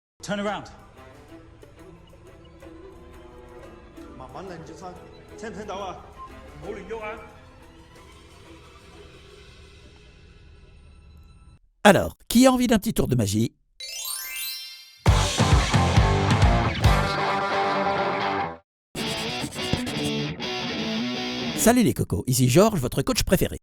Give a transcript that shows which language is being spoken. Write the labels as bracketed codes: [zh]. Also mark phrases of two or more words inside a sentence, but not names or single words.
[en] Turn around. [yue] 慢慢擰轉身，聽唔聽到啊？唔好亂喐啊！ [fr] Alors, qui a envie d'un petit tour de magie? Salut les cocos, ici Georges, votre coach préféré.